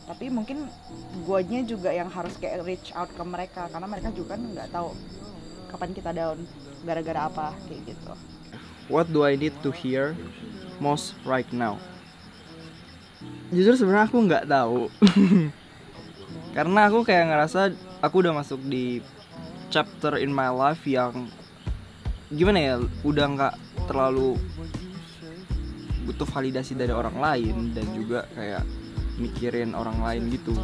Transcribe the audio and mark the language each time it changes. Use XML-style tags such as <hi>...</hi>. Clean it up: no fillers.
<id>Tapi mungkin guanya juga yang harus kayak</id> <en>reach out</en> <id>ke mereka, karena mereka juga kan nggak tahu kapan kita down gara-gara apa kayak gitu.</id> <en>What do I need to hear most right now?</en> <id>Jujur sebenarnya aku nggak tahu. Karena aku kayak ngerasa aku udah masuk di chapter</id> <en>in my life</en> <id>yang gimana ya, udah nggak terlalu butuh validasi dari orang lain dan juga kayak mikirin orang lain gitu.</id>